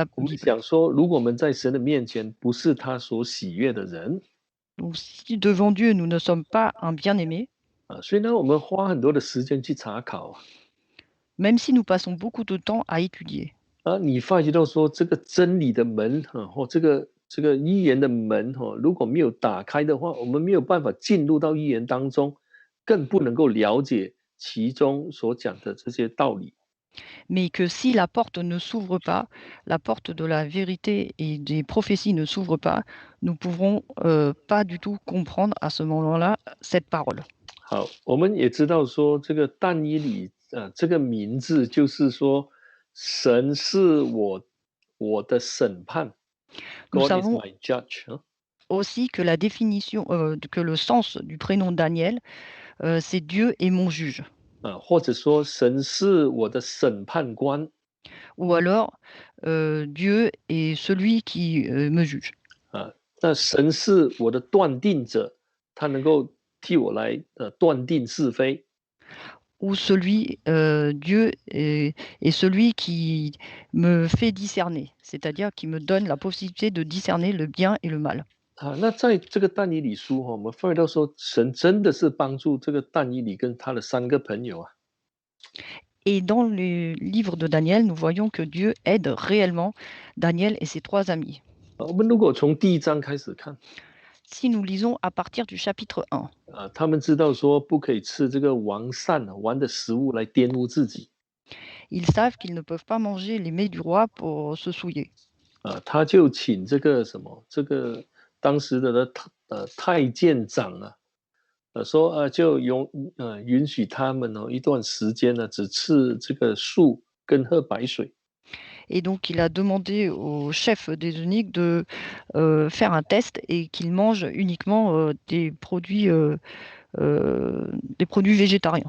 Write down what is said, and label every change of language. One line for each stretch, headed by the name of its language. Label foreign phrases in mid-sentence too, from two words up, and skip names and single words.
Chinese: 我们 Bible. 想说，如果我们在神的面前不是他所喜悦的人
French: Donc si devant Dieu, nous ne sommes pas un bien-aimé,
Chinese: 所以呢，我们花很多的时间去查考
French: même si nous passons beaucoup de temps à étudier,
Chinese: 你发觉到说这个真理的门或这个预言的门如果没有打开的话，我们没有办法进入到预言当中，更不能够了解其中所讲的这些道理。
French: mais que si la porte ne s'ouvre pas, la porte de la vérité et des prophéties ne s'ouvre pas, nous pourrons pas du tout comprendre à ce moment-là cette parole.
Chinese: 好，我们也知道说这个但以理这个名字就是说神是我的审判
French: Nous
English: ，God is
French: savons
English: my judge
French: aussi que la définition, que le sens du prénom Daniel, c'est Dieu est mon juge.
Chinese: 或者说神是我的审判官
French: Ou alors, Dieu est celui qui me juge.
Chinese: 那神是我的断定者，他能够替我来断定是非。
French: Ou celui, Dieu est celui qui me fait discerner, c'est-à-dire qui me donne la possibilité de discerner le bien et le mal.
Chinese: 那在这个但以理书我们发现到说，神真的是帮助这个但以理跟他的三个朋友
French: Et dans le livre de Daniel, nous voyons que Dieu aide réellement Daniel et ses 3 amis.
Chinese: 我们如果从第一章开始看
French: Si nous lisons à partir du chapitre 1,
Chinese: 他们知道说不可以吃这个王膳王的食物来玷污自己
French: ils savent qu'ils ne peuvent pas manger les mets du roi pour se souiller.
Chinese: 他就请这个什么这个当时的太监长说就允许他们一段时间呢只吃这个素跟喝白水
French: Et donc il a demandé au chef des eunuques de, faire un test et qu'il mange uniquement, des produits végétariens.